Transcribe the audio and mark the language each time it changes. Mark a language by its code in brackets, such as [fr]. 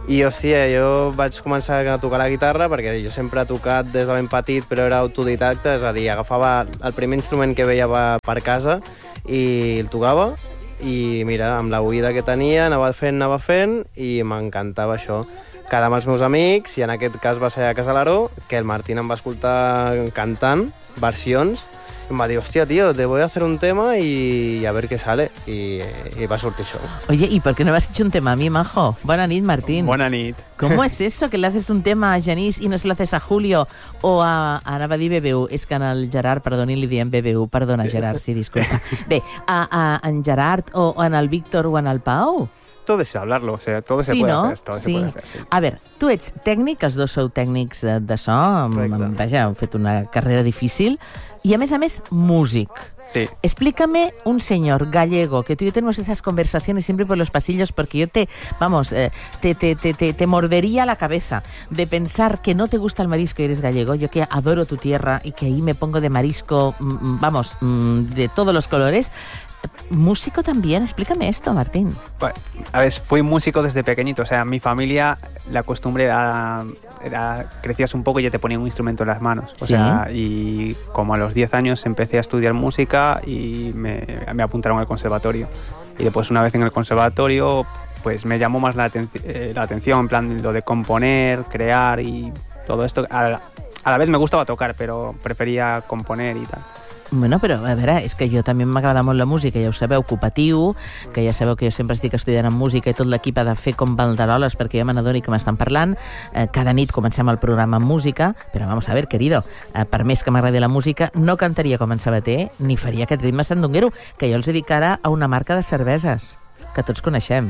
[ca] I, hòstia, jo vaig començar a tocar la guitarra, perquè jo sempre he tocat des de ben petit, però era autodidacta, és a dir, agafava el primer instrument que veia per casa i el tocava, i mira, amb la oïda que tenia, anava fent, i m'encantava això. Quedar amb els meus amics, i en aquest cas va ser a casa l'Aro, que el Martín em va escoltar cantant versions, em va dir, hòstia, tio, [es] te voy a hacer un tema y a ver qué sale. [ca] I va sortir això. [es] Oye, ¿y por qué no me has hecho un tema a mí, majo? [ca] Bona nit, Martín. Bona nit. [es] ¿Cómo es eso, que le haces un tema a Genís y no se lo haces a Julio? [ca] O a... Ara va dir BBU. És que al Gerard, perdoni, li diem BBU. Perdona, Gerard, sí, disculpa. Bé, en Gerard o en el Víctor o en el Pau? [es] Todo es hablarlo, o sea, todo, sí, se, no? Puede hacer, todo sí. Se puede hacer, sí. A ver, [ca] tú ets tècnic, els dos sou tècnics de so. Vaja, heu fet una carrera difícil. Y a més, músic. Sí. [es] Explícame un señor gallego, que tú y yo tenemos esas conversaciones siempre por los pasillos, porque yo te, vamos, te mordería la cabeza de pensar que no te gusta el marisco y eres gallego, yo que adoro tu tierra y que ahí me pongo de marisco, vamos, de todos los colores. ¿Músico también? Explícame esto, Martín. Bueno, a ver, fui músico desde pequeñito, o sea, mi familia, la costumbre era crecías un poco y ya te ponían un instrumento en las manos. O ¿sí? sea, y como a los 10 años empecé a estudiar música y me apuntaron al conservatorio. Y después, una vez en el conservatorio, pues me llamó más la atención, en plan lo de componer, crear y todo esto. A la vez me gustaba tocar, pero prefería componer y tal. [ca] Bueno, però a veure, és que jo també m'agrada molt la música, ja ho sabeu, ocupatiu, que ja sabeu que jo sempre estic estudiant en música i tot l'equip ha de fer com banderoles perquè jo me n'adoni que m'estan parlant. Cada nit comencem el programa amb música, però [es] vamos a ver, querido, [ca] per més que m'agradi la música, no cantaria com en Sabaté ni faria aquest ritme sandunguero, que jo els he dit ara a una marca de cerveses, que tots coneixem.